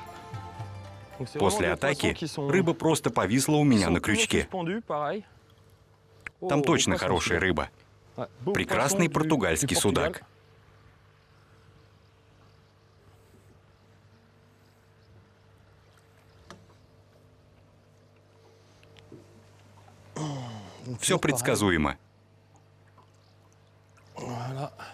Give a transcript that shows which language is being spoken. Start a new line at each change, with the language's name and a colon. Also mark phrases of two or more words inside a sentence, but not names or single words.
French: Donc, c'est
Russian: После
French: vraiment des
Russian: атаки
French: poissons qui sont-
Russian: рыба просто повисла у
French: qui
Russian: меня
French: sont
Russian: на
French: toujours
Russian: крючке.
French: suspendus, pareil.
Russian: Там
French: Au
Russian: точно
French: poisson
Russian: хорошая
French: sud.
Russian: рыба.
French: Ouais, beau
Russian: Прекрасный
French: poisson du
Russian: португальский
French: Portugal.
Russian: судак. Все предсказуемо.
French: Voilà.